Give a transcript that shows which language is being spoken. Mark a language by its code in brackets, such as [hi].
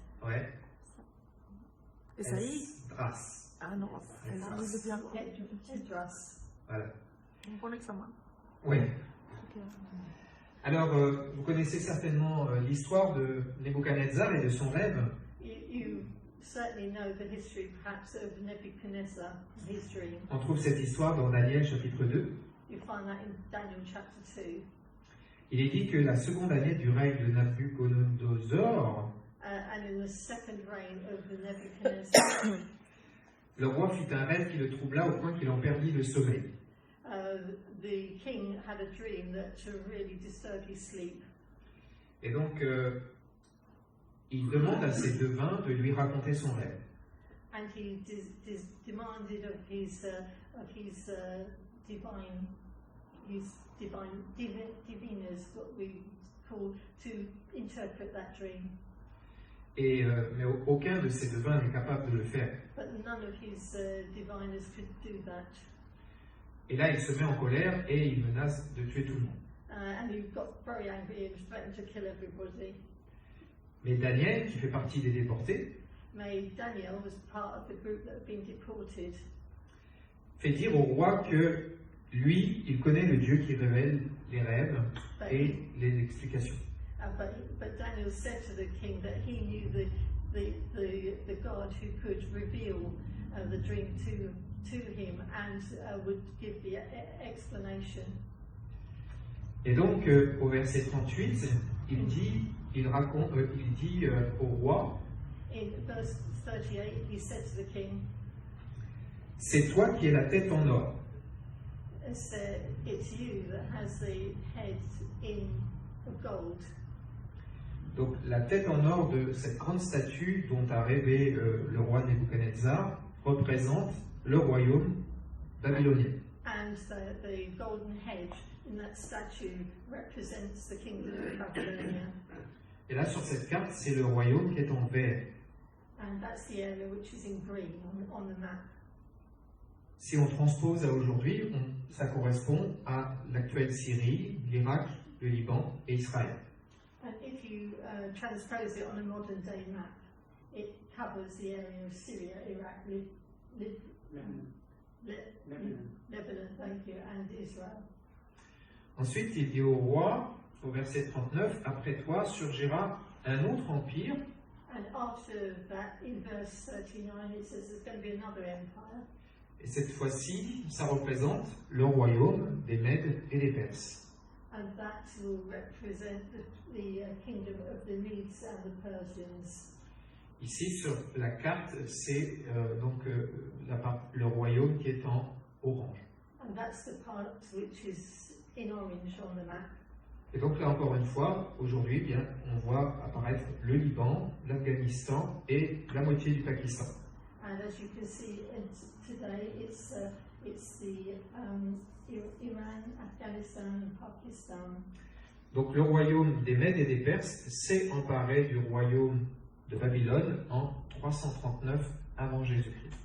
[fr] Ouais. Esaïe. Esdras. Ah non, Esaïe, c'est bien. Esdras. Voilà. Un bon examen. Oui. Ok. Alors, vous connaissez certainement l'histoire de Nebuchadnezzar et de son rêve. [en] You certainly know the history, perhaps, of Nebuchadnezzar, his dream. [fr] On trouve cette histoire dans Daniel chapitre 2. [en] You find that in Daniel chapter 2. [fr] Il est dit que la seconde année du règne de Nabuchodonosor, [en] And in the second reign of Nebuchadnezzar, [fr] le roi fit un rêve qui le troubla au point qu'il en perdit le sommeil. [en] the king had a dream that really disturbed his sleep. [fr] Et donc, il demande à ses devins de lui raconter son rêve. [en] And he demanded of his diviners, what we call, to interpret that dream. [fr] Mais aucun de ces devins n'est capable de le faire. [en] But none of his diviners could do that. [fr] Et là, il se met en colère et il menace de tuer tout le monde. [en] And he got very angry and threatened to kill everybody. [fr] Mais Daniel, qui fait partie des déportés, [en] Daniel was part of the group that had been deported. [fr] Fait dire au roi que lui, il connaît le Dieu qui révèle les rêves et les explications. [en] But Daniel said to the king that he knew the God who could reveal the dream to him and would give the explanation. [fr] Et donc, au verset 38, il dit au roi, [en] In verse 38, he said to the king, [fr] c'est toi qui es la tête en or. [en] it's you that has the head of gold. [fr] Donc, la tête en or de cette grande statue dont a rêvé le roi Nebuchadnezzar représente le royaume babylonien. [en] And the golden head in that statue represents the kingdom of Babylonia. [fr] Et là, sur cette carte, c'est le royaume qui est en vert. [en] And that's the area which is in green on the map. [fr] Si on transpose à aujourd'hui, ça correspond à l'actuelle Syrie, l'Irak, le Liban et Israël. [en] And if you transpose it on a modern day map, it covers the area of Syria, Iraq, Lebanon, thank you, and Israel. [fr] Ensuite, il dit au roi, au verset 39, après toi surgira un autre empire. [en] And after that, in verse 39, it says there's going to be another empire. [fr] Et cette fois-ci, ça représente le royaume des Mèdes et des Perses. [en] And that will represent the kingdom of the Medes and the Persians. [fr] Ici, sur la carte, c'est le royaume qui est en orange. [en] And that's the part which is in orange on the map. [fr] Et donc là, encore une fois, aujourd'hui, eh bien, on voit apparaître le Liban, l'Afghanistan et la moitié du Pakistan. [en] And as you can see today, it's the Iran, Afghanistan and Pakistan. [fr] Donc le royaume des Mèdes et des Perses s'est emparé du royaume de Babylone en 339 avant Jésus-Christ.